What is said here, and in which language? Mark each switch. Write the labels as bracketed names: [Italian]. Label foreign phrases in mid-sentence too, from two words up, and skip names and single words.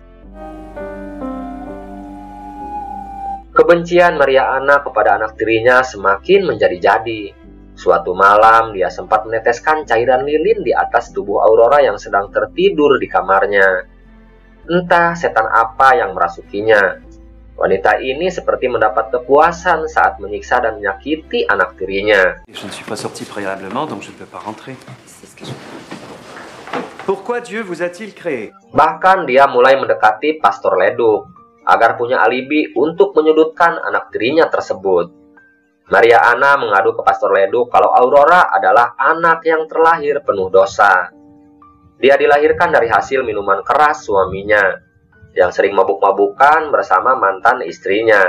[Indonesian] Kebencian Maria Anna kepada anak tirinya semakin menjadi-jadi. Suatu malam, dia sempat meneteskan cairan lilin di atas tubuh Aurora yang sedang tertidur di kamarnya. Entah setan apa yang merasukinya. Wanita ini seperti mendapat kepuasan saat menyiksa dan menyakiti anak tirinya. [French] Je ne suis pas sorti préalablement, donc je ne peux pas rentrer. C'est ce que je... Pourquoi Dieu vous a-t-il créé? [Indonesian] Bahkan dia mulai mendekati Pastor Leduc agar punya alibi untuk menyudutkan anak tirinya tersebut. Maria Anna mengadu ke Pastor Leduc kalau Aurora adalah anak yang terlahir penuh dosa. Dia dilahirkan dari hasil minuman keras suaminya yang sering mabuk-mabukan bersama mantan istrinya.